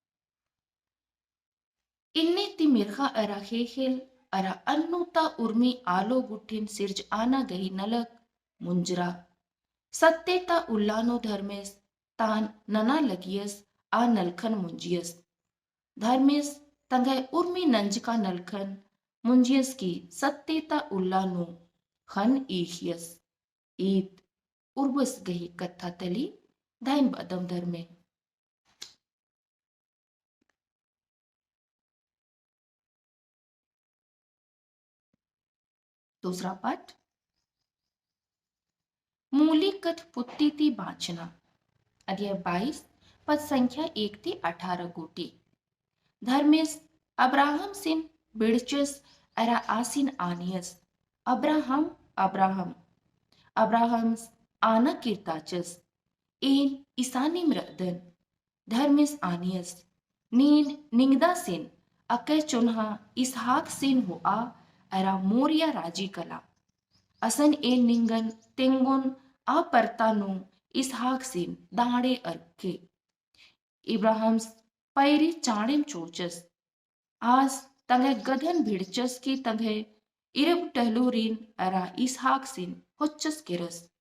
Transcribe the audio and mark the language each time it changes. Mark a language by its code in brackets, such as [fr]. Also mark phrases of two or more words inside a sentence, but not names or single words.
[kru] इन्ने ती मिर्खा अरा खेखेल अरा अन्नुता उर्मी आलो गुठिन सिर्ज आना गही नलक मुंजरा सत्तेता उल्लानो धर्मेस तान नना लगियस आ नलखन मुंजियस धर्मेस तंगय उर्मी नंजका नलखन मुंजियस की सत्तेता उल्लानो खन ईखियस ईद उर्वस गही कथा तली धैन बदम धर्मे [hi] दूसरा पाठ [kru] मूली कथ पुत्ती ती बांचना अध्याय 22 पद संख्या 1 ती 18 गोटी धर्मेस अब्राहम सिन बिडचस अरा आसिन आनियस अब्राहम अब्राहम अब्राहम्स आना कीर्ताचस एन ईसानी मृदन धर्मिस आनियस नीन निंगदा सिन अके चुन्हा इसहाक सिन हुआ अरा मोरिया राजी कला असन एन निंगन तेंगुन अपरतानु इसहाक सिन दाड़े अर्के इब्राहिम्स पैरी चाणिम चोचस आज तंगे गधन भिड़चस की तंगे इरब टहलूरीन अरा इसहाक सिन होच्चस किरस